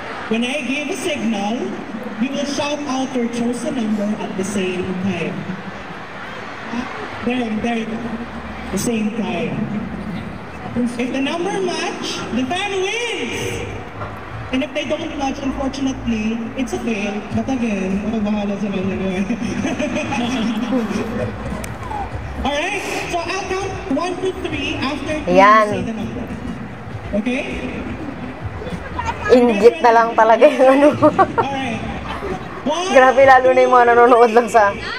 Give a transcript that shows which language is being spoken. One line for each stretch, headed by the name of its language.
English: When I give a signal, you will shout out your chosen number at the same time. There you go. The same time. If the number match, the fan wins! And if they don't match, unfortunately, it's okay. But again,
Filipino: ako bahala sa kanya naman.
English: Alright, so I'll count 1 to 3 after you Ayan. say the number. Okay?
Filipino: Inggit na lang talaga yung ano.
English: Alright. 1,
Filipino: Grabe, lalo na yung mga nanonood lang sa...